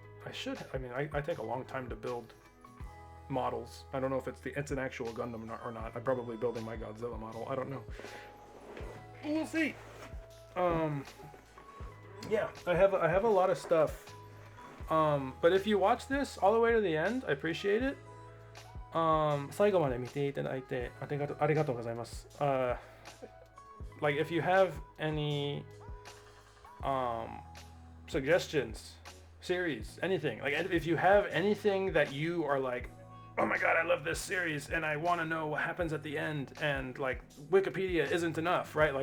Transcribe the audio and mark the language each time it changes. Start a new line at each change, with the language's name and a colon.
English: I take a long time to build models. I don't know if it's an actual Gundam or not. I'm probably building my Godzilla model. I don't know. We'll see. Yeah, I have a lot of stuff. But if you watch this all the way to the end, I appreciate it.
Japanese: 最後まで見ていただいてありがとうございます。
English: Like if you have any suggestions, series, anything, like if you have anything that you are like, oh my god, I love this series and I want to know what happens at the end, and like Wikipedia isn't enough, right?